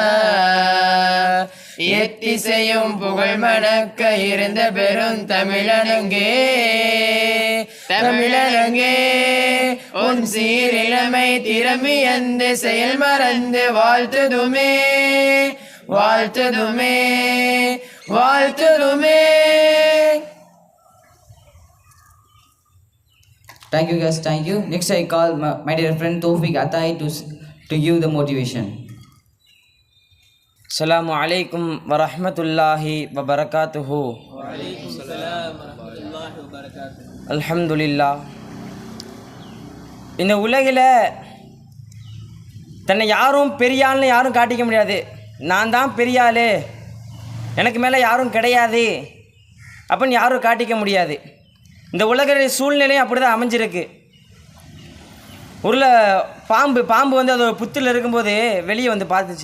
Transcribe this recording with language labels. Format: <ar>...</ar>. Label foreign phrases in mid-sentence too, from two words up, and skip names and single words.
<ta>எத்திசையும் புகழ் மணக்க இருந்த பெரும் தமிழனங்கே தமிழனங்கே உன் சீரிழமை திறமை அந்த செயல் மறந்து வாழ்த்துதுமே வாழ்த்துதுமே வாழ்த்துதுமே.</ta> <en>Thank you guys, thank you. Next I call my dear friend Tawfiq Atai to give the motivation.</en> <ar>السلام عليكم ورحمة الله وبركاته. وعليكم السلام ورحمة الله وبركاته. الحمد لله.</ar> <ta>இந்த உலகில் தன்னை யாரும் பெரிய ஆள்னு யாரும் காட்டிக்க முடியாது. நான் தான் பெரிய ஆள், எனக்கு மேலே யாரும் கிடையாது அப்படின்னு யாரும் காட்டிக்க முடியாது. இந்த உலக சூழ்நிலையும் அப்படி தான் அமைஞ்சிருக்கு. பாம்பு வந்து அது புத்தில் இருக்கும்போது வெளியே வந்து பார்த்துச்சு.</ta>